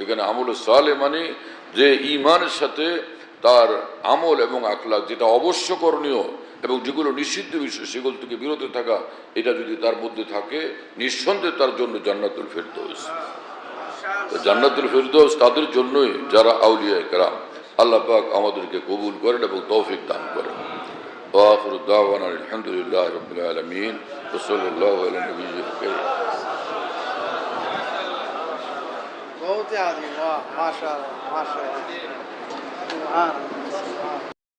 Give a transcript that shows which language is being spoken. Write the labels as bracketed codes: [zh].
[bn] সেখানে আমলে সালেহ মানে যে ঈমানের সাথে তার আমল এবং আখলাক, যেটা অবশ্য করণীয় এবং যেগুলো নিষিদ্ধ বিষয় সেগুলো থেকে বিরত থাকা, এটা যদি তার মধ্যে থাকে নিঃসন্দেহে তার জন্য জান্নাতুল ফিরদাউস। জান্নাতুল ফিরদাউস তাদের জন্যই যারা আউলিয়া কেরাম। আল্লাহ পাক আমাদেরকে কবুল করেন এবং তৌফিক দান করেন। [ar] وآخر دعوانا الحمد لله رب العالمين وصلى الله على النبي الكريم. [hi] बहुत ही आदमी, वाह माशाल्लाह माशाल्लाह, सुभान अल्लाह।